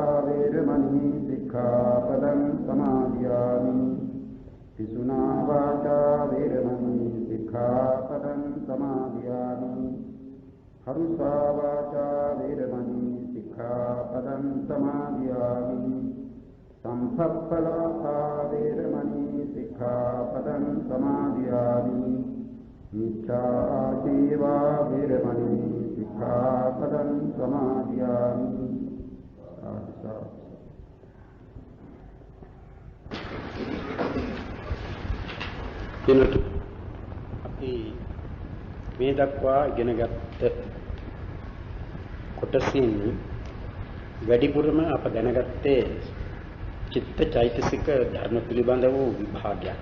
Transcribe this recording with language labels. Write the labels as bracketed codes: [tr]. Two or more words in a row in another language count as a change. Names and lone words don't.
[pi] वेरमणि सिक्खापदं समादयामि पिसुना वाचा वेरमणि सिक्खापदं समादयामि हरुषा वाचा वेरमणि सिक्खापदं समादयामि संसप्पलासा वेरमणि सिक्खापदं समादयामि मिथ्याजीवा वेरमणि सिक्खापदं समादयामि [si] අපි මේ දක්වා ඉගෙනගත්ත කොටසින් වැඩිපුරම අප දැනගත්තේ චිත්ත චෛතසික ධර්ම පිළිබඳ වූ විභාගයක්.